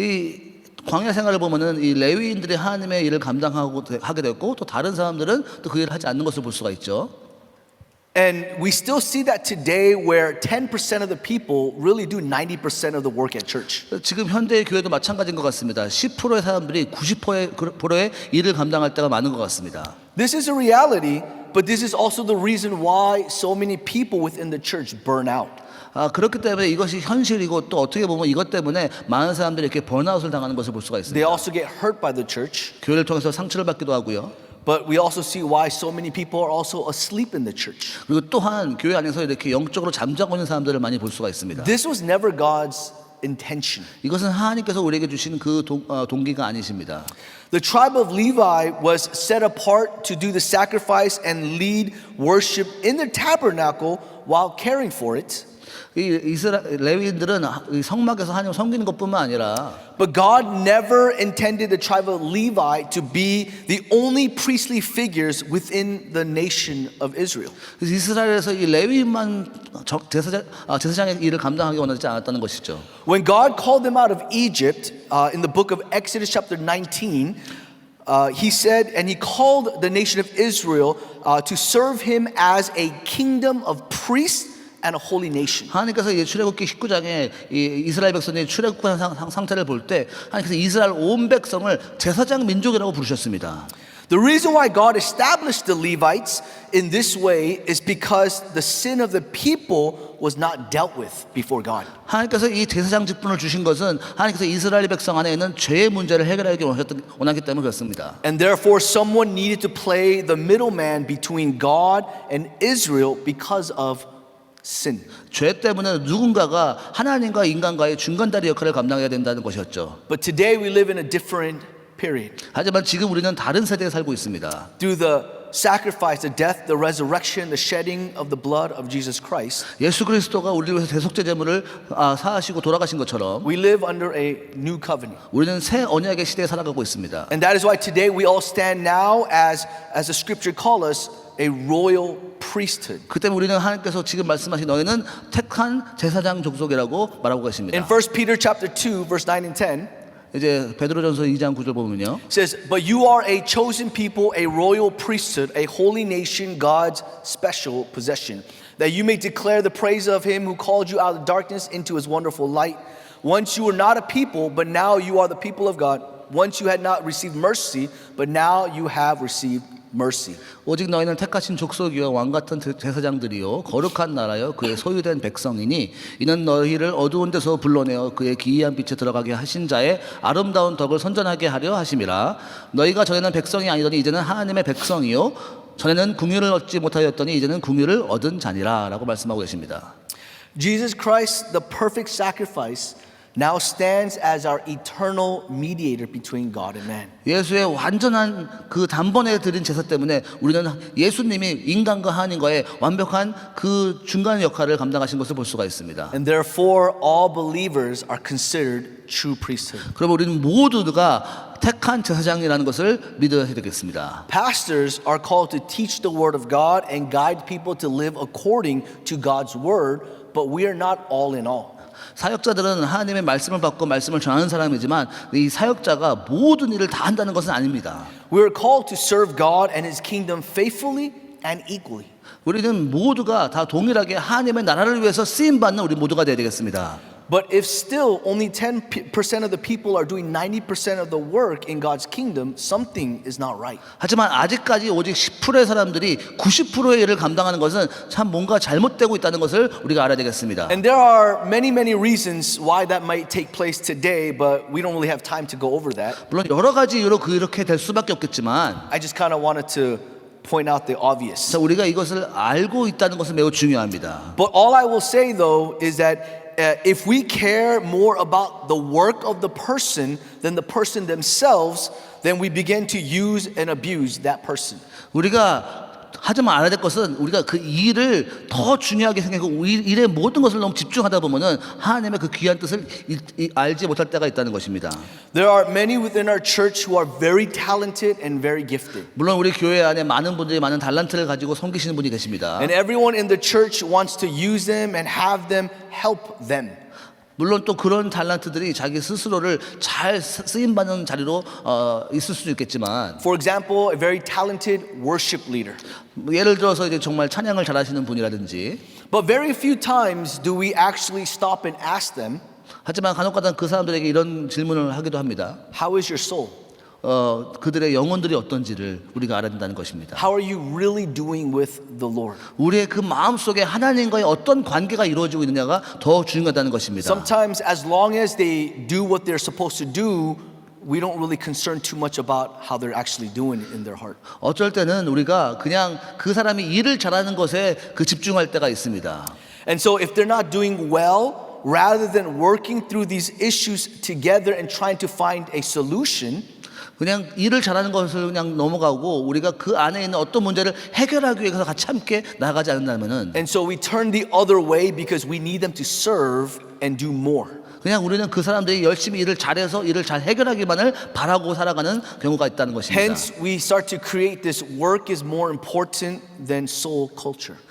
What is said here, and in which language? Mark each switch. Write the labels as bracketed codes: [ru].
[ko] 이 광야 생활을 보면은 이 레위인들이 하나님의 일을 하게 됐고 또 다른 사람들은 또 그 일을 하지 않는 것을 볼 수가 있죠. [en] And we still see that today where 10% of the people really do 90% of the work at church. [ko] 지금 현대의 교회도 마찬가지인 것 같습니다. 10%의 사람들이 90%의 일을 감당할 때가 많은 것 같습니다. [en] This is a reality, but this is also the reason why so many people within the church burn out. [ko] 그렇기 때문에 이것이 현실이고 또 어떻게 보면 이것 때문에 많은 사람들이 이렇게 번아웃을 당하는 것을 볼 수가 있습니다. [en] They also get hurt by the church, [ko] 교회를 통해서 상처를 받기도 하고요. [en] but we also see why so many people are also asleep in the church. [ko] 그리고 또한 교회 안에서 이렇게 영적으로 잠자고 있는 사람들을 많이 볼 수가 있습니다. [en] This was never God's intention. [ko] 이것은 하나님께서 우리에게 주신 그 동기가 아니십니다. [en] The tribe of Levi was set apart to do the sacrifice and lead worship in the tabernacle while caring for it. [ko] 이 레위인들은 이 성막에서 하나님을 섬기는 것뿐만 아니라 [en] But God never intended the tribe of Levi to be the only priestly figures within the nation of Israel. [ko] 그래서 이스라엘에서 이 레위인만 제사장의 일을 감당하기 원하지 않았다는 것이죠. [en] When God called them out of Egypt in the book of Exodus chapter 19, he said, and he called the nation of Israel to serve him as a kingdom of priests and a holy nation. [ko] 하나님께서 출애굽기 19장에 이 이스라엘 백성의 출애굽한 상태를 볼 때 하나님께서 이스라엘 온 백성을 제사장 민족이라고 부르셨습니다. [en] The reason why God established the Levites in this way is because the sin of the people was not dealt with before God. [ko] 하나님께서 이 제사장 직분을 주신 것은 하나님께서 이스라엘 백성 안에 있는 죄의 문제를 해결하기 원하기 때문에 그렇습니다. [en] And therefore someone needed to play the middleman between God and Israel because of sin. [ko] 죄 때문에 누군가가 하나님과 인간과의 중간다리 역할을 감당해야 된다는 것이었죠. [en] But today we live in a different period. [ko] 하지만 지금 우리는 다른 세대에 살고 있습니다. [en] Through the sacrifice, the death, the resurrection, the shedding of the blood of Jesus Christ, [ko] 예수 그리스도가 우리를 위해서 대속죄 제물을 사하시고 돌아가신 것처럼 [en] we live under a new covenant. [ko] 우리는 새 언약의 시대에 살아가고 있습니다. [en] And that is why today we all stand now as the scripture calls us a royal priesthood. [ko] 그 때문에 우리는 하나님께서 지금 말씀하신 너희는 택한 제사장 족속이라고 말하고 계십니다. [en] In 1 Peter chapter 2 verse 9 and 10, [ko] 이제 베드로전서 2장 9절 보면요. [en] it says, "But you are a chosen people, a royal priesthood, a holy nation, God's special possession, that you may declare the praise of him who called you out of darkness into his wonderful light. Once you were not a people, but now you are the people of God. Once you had not received mercy, but now you have received mercy." [ko] 오직 너희는 택하신 족속이요 왕 같은 제사장들이요 거룩한 나라요 그의 소유된 백성이니 이는 너희를 어두운 데서 불러내어 그의 기이한 빛에 들어가게 하신 자의 아름다운 덕을 선전하게 하려 하심이라. 너희가 전에는 백성이 아니더니 이제는 하나님의 백성이요 전에는 궁유를 얻지 못하였더니 이제는 궁유를 얻은 자니라 라고 말씀하고 계십니다. [en] Jesus Christ, the perfect sacrifice, now stands as our eternal mediator between God and man. [ko] 예수의 완전한 그 단번에 드린 제사 때문에 우리는 예수님이 인간과 하나님과의 완벽한 그 중간 역할을 감당하신 것을 볼 수가 있습니다. [en] And therefore all believers are considered true priesthood. [ko] 그러면 우리는 모두가 택한 제사장이라는 것을 믿어야 되겠습니다. [en] Pastors are called to teach the word of God and guide people to live according to God's word, but we are not all in all. [ko] 사역자들은 하나님의 말씀을 받고 말씀을 전하는 사람이지만 이 사역자가 모든 일을 다 한다는 것은 아닙니다. [en] We are called to serve God and his kingdom faithfully and equally. [ko] 우리는 모두가 다 동일하게 하나님의 나라를 위해서 쓰임 받는 우리 모두가 되어야 되겠습니다. [en] But if still only 10% of the people are doing 90% of the work in God's kingdom, something is not right. [ko] 하지만 아직까지 오직 10%의 사람들이 90%의 일을 감당하는 것은 참 뭔가 잘못되고 있다는 것을 우리가 알아야 되겠습니다. [en] And there are many reasons why that might take place today, but we don't really have time to go over that. [ko] 물론 여러 가지 이유로 그렇게 될 수밖에 없겠지만 [en] I just kind of wanted to point out the obvious. [ko] 우리가 이것을 알고 있다는 것은 매우 중요합니다. [en] But all I will say though is that if we care more about the work of the person than the person themselves, then we begin to use and abuse that person. [ko] 우리가 하지만 알아야 될 것은 우리가 그 일을 더 중요하게 생각하고 일의 모든 것을 너무 집중하다 보면은 하나님의 그 귀한 뜻을 알지 못할 때가 있다는 것입니다. [en] There are many within our church who are very talented and very gifted. [ko] 물론 우리 교회 안에 많은 분들이 많은 달란트를 가지고 섬기시는 분이 계십니다. [en] And everyone in the church wants to use them and have them help them. [ko] 물론 또 그런 달란트들이 자기 스스로를 잘 쓰임 받는 자리로 있을 수도 있겠지만, [en] For example, a very talented worship leader. [ko] 예를 들어서 이제 정말 찬양을 잘하시는 분이라든지, [en] But very few times do we actually stop and ask them, [ko] 하지만 간혹가다 그 사람들에게 이런 질문을 하기도 합니다. [en] how is your soul? [ko] 그들의 영혼들이 어떤지를 우리가 알아야 된다는 것입니다. [en] How are you really doing with the Lord? [ko] 우리의 그 마음 속에 하나님과의 어떤 관계가 이루어지고 있느냐가 더 중요하다는 것입니다. [en] Sometimes as long as they do what they're supposed to do, we don't really concern too much about how they're actually doing in their heart. [ko] 어쩔 때는 우리가 그냥 그 사람이 일을 잘하는 것에 그 집중할 때가 있습니다. [en] And so if they're not doing well, rather than working through these issues together and trying to find a solution, [ko] 그냥 일을 잘하는 것을 그냥 넘어가고 우리가 그 안에 있는 어떤 문제를 해결하기 위해서 같이 함께 나가지 않는다면은, [en] and so we turn the other way because we need them to serve and do more. [ko] 그냥 우리는 그 사람들이 열심히 일을 잘해서 일을 잘 해결하기만을 바라고 살아가는 경우가 있다는 것입니다. [en] Hence, we start to create this work is more important than soul culture.